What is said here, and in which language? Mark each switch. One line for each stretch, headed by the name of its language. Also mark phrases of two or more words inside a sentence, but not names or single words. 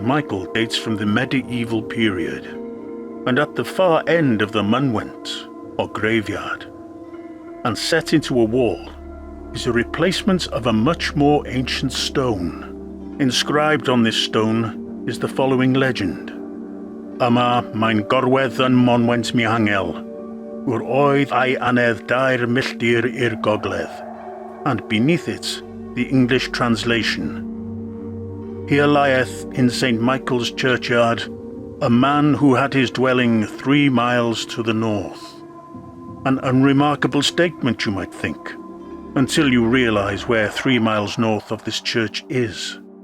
English: Michael dates from the medieval period, and at the far end of the munwent, or graveyard, and set into a wall, is a replacement of a much more ancient stone. Inscribed on this stone is the following legend.
Welsh: Yma mae'n gorwedd yn monwent mihangel, yw'r oedd ei anedd dair milltir i'r gogledd,
English: and beneath it, the English translation. Here lieth in St. Michael's churchyard a man who had his dwelling 3 miles to the north. An unremarkable statement, you might think, until you realize where 3 miles north of this church is.